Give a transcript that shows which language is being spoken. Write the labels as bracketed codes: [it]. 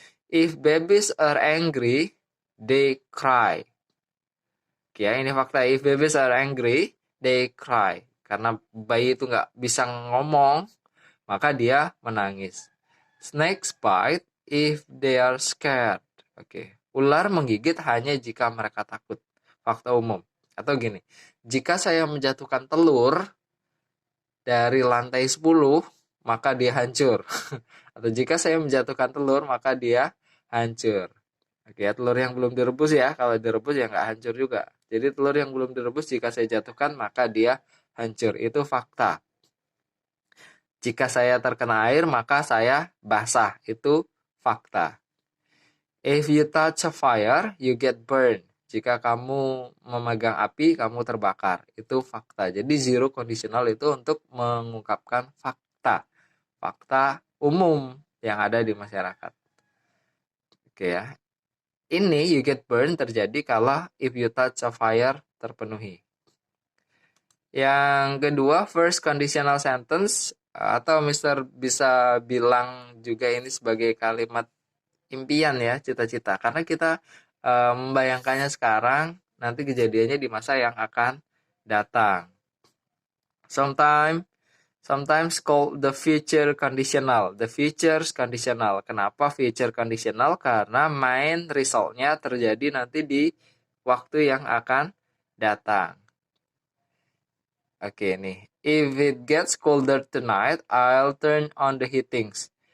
[en] If babies are angry, they cry. [id] Oke, ini fakta. [en] If babies are angry, they cry. [id] Karena bayi itu nggak bisa ngomong, maka dia menangis. [en] Snakes bite if they are scared. [id] Oke. Ular menggigit hanya jika mereka takut. Fakta umum. Atau gini, jika saya menjatuhkan telur dari lantai 10, maka dia hancur. Atau jika saya menjatuhkan telur, maka dia hancur. Oke, telur yang belum direbus ya. Kalau direbus ya nggak hancur juga. Jadi telur yang belum direbus, jika saya jatuhkan, maka dia hancur. Itu fakta. Jika saya terkena air, maka saya basah. Itu fakta. [en] If you touch a fire, you get burned. [id] Jika kamu memegang api, kamu terbakar. Itu fakta. Jadi zero conditional itu untuk mengungkapkan fakta. Fakta umum yang ada di masyarakat. Oke ya. Ini [en] you get burned [id] terjadi kalau [en] if you touch a fire [id] terpenuhi. Yang kedua, first conditional sentence, atau Mister bisa bilang juga ini sebagai kalimat impian ya, cita-cita. Karena kita membayangkannya sekarang, nanti kejadiannya di masa yang akan datang. [en] Sometimes called the future conditional. The future's conditional. [id] Kenapa future conditional? Karena main resultnya terjadi nanti di waktu yang akan datang. Oke nih. [en] If it gets colder tonight, I'll turn on the heatings.